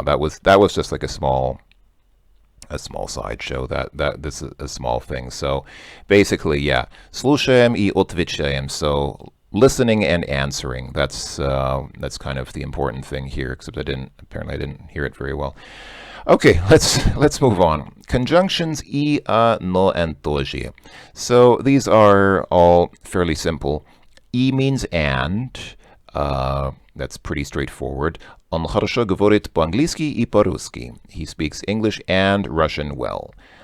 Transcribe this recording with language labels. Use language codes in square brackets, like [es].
[en] That was just like a small sideshow. That this is a small thing. So basically, yeah, [ru] слушаем и отвечаем. [en] So listening and answering. That's kind of the important thing here. Except I didn't hear it very well. Okay, let's move on. Conjunctions и, но, and тоже. So these are all fairly simple. И means and. That's pretty straightforward. [ru] Он хорошо говорит по-английски и по-русски. [en] He speaks English and Russian well.